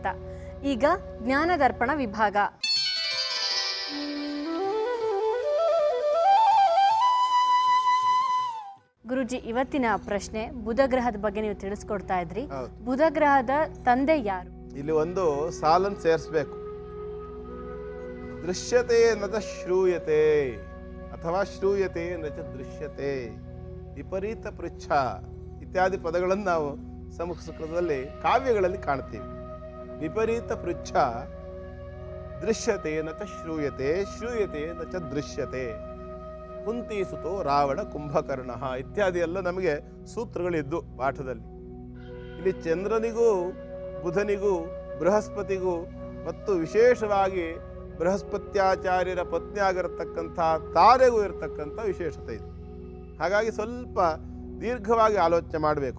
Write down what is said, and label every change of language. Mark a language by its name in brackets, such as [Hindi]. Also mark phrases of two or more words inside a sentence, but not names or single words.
[Kannada] ಈಗ ಜ್ಞಾನ ದರ್ಪಣ ವಿಭಾಗ. ಗುರುಜಿ, ಇವತ್ತಿನ ಪ್ರಶ್ನೆ ಬುಧ ಗ್ರಹದ ಬಗ್ಗೆ ನೀವು ತಿಳಿಸ್ಕೊಡ್ತಾ ಇದ್ರಿ. ಬುಧ ಗ್ರಹದ ತಂದೆ ಯಾರು? ಇಲ್ಲಿ ಒಂದು ಸಾಲನ್ನು ಸೇರಿಸಬೇಕು. [Sanskrit] ದೃಶ್ಯತೆ ನಚ ಶ್ರೂಯತೆ [Kannada] ಅಥವಾ [Sanskrit] ಶ್ರೂಯತೆ ನಚ ದೃಶ್ಯತೆ, ವಿಪರೀತ ಪೃಚ್ಛ [Kannada] ಇತ್ಯಾದಿ ಪದಗಳನ್ನು ನಾವು ಸಂಸ್ಕೃತದಲ್ಲಿ ಕಾವ್ಯಗಳಲ್ಲಿ ಕಾಣ್ತೀವಿ. [Sanskrit] ವಿಪರೀತ ಪೃಚ್ಛ, ದೃಶ್ಯತೆ ನಚ ಶ್ರೂಯತೆ, ಶ್ರೂಯತೆ ನಚ ದೃಶ್ಯತೆ, [Kannada] ಕುಂತಿಸುತೋ ರಾವಣ ಕುಂಭಕರ್ಣ ಇತ್ಯಾದಿ ಎಲ್ಲ ನಮಗೆ ಸೂತ್ರಗಳಿದ್ದು ಪಾಠದಲ್ಲಿ. ಇಲ್ಲಿ ಚಂದ್ರನಿಗೂ ಬುಧನಿಗೂ ಬೃಹಸ್ಪತಿಗೂ ಮತ್ತು ವಿಶೇಷವಾಗಿ ಬೃಹಸ್ಪತ್ಯಾಚಾರ್ಯರ ಪತ್ನಿ ಆಗಿರತಕ್ಕಂಥ ತಾರೆಗೂ ಇರತಕ್ಕಂಥ ವಿಶೇಷತೆ ಇದೆ. ಹಾಗಾಗಿ ಸ್ವಲ್ಪ ದೀರ್ಘವಾಗಿ ಆಲೋಚನೆ ಮಾಡಬೇಕು.